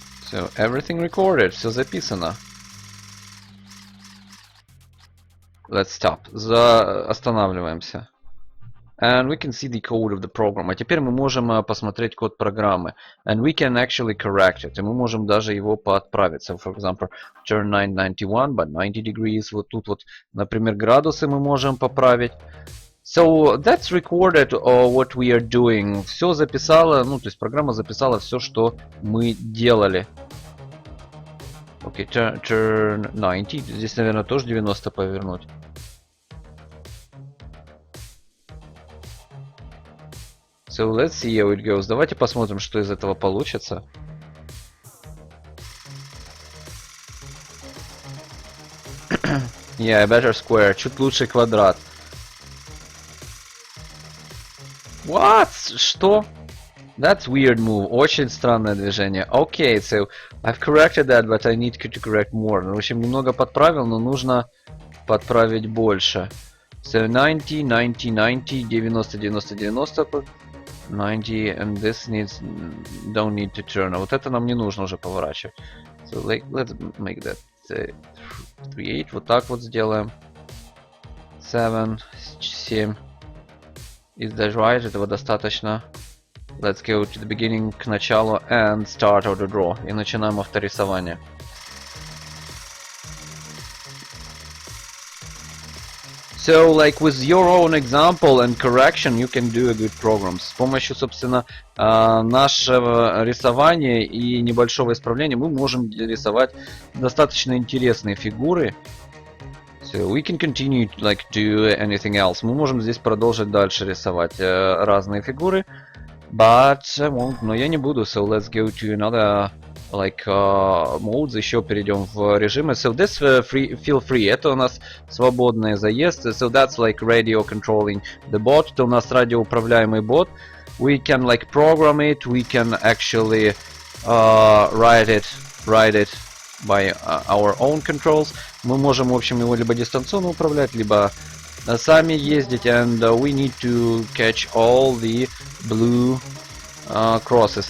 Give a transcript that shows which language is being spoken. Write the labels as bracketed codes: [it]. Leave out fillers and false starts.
[en] So everything recorded. [ru] Все записано. [en] Let's stop. [ru] Останавливаемся. [en] And we can see the code of the program. [ru] А теперь мы можем посмотреть код программы. [en] And we can actually correct it. [ru] И мы можем даже его подправить. [en] So, for example, turn 991 by 90 degrees. [ru] Вот тут вот, например, градусы мы можем поправить. [en] So that's recorded what we are doing. [ru] Все записало, ну, то есть программа записала все, что мы делали. [en] Okay, turn 90. [ru] Здесь, наверное, тоже 90 повернуть. [en] So let's see how it goes. [ru] Давайте посмотрим, что из этого получится. [en] Yeah, better square. [ru] Чуть лучше квадрат. [en] What? [ru] Что? [en] That's weird move. [ru] Очень странное движение. [en] Okay, so I've corrected that, but I need to correct more. [ru] Ну, в общем, немного подправил, но нужно подправить больше. [en] So 90, 90, 90, 90, 90, 90. [ru] 90, [en] and this needs, don't need to turn. [ru] А вот это нам не нужно уже поворачивать. [en] So let's make that 3, 8. [ru] Вот так вот сделаем. 7, 7. [en] Is that right? [ru] Этого достаточно. [en] Let's go to the beginning, [ru] к началу, [en] and start auto draw. [ru] И начинаем авторисование. [en] So, like with your own example and correction, you can do a good program. [ru] С помощью, собственно, нашего рисования и небольшого исправления мы можем рисовать достаточно интересные фигуры. [en] So we can continue to like do anything else. [ru] Мы можем здесь продолжить дальше рисовать разные фигуры, [en] but I won't. [ru] Но я не буду. [en] So let's go to another like modes. [ru] Еще перейдем в режимы. [en] So this feel free. [ru] Это у нас свободный заезд. [en] So that's like radio controlling the bot. [ru] Это у нас радиоуправляемый бот. [en] We can like program it. We can actually write it by our own controls. [ru] Мы можем, в общем, его либо дистанционно управлять, либо сами ездить. [en] And we need to catch all the blue crosses.